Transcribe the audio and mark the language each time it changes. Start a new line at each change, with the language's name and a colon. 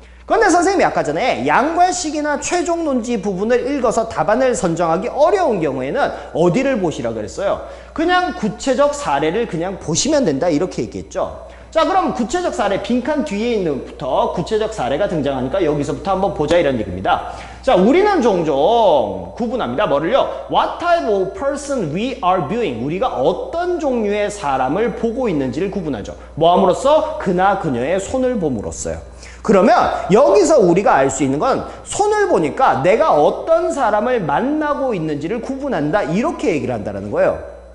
Korean: 그런데 선생님이 아까 전에 양괄식이나 최종 논지 부분을 읽어서 답안을 선정하기 어려운 경우에는 어디를 보시라 그랬어요? 그냥 구체적 사례를 그냥 보시면 된다, 이렇게 얘기했죠. 자, 그럼 구체적 사례, 빈칸 뒤에 있는 부터 구체적 사례가 등장하니까 여기서부터 한번 보자, 이런 얘기입니다. 자, 우리는 종종 구분합니다. 뭐를요?
English: What type of person we are viewing.
Korean: 우리가 어떤 종류의 사람을 보고 있는지를 구분하죠. 뭐 함으로써? 그나 그녀의 손을 봄으로써요. 그러면 여기서 우리가 알 수 있는 건 손을 보니까 내가 어떤 사람을 만나고 있는지를 구분한다, 이렇게 얘기를 한다는 거예요.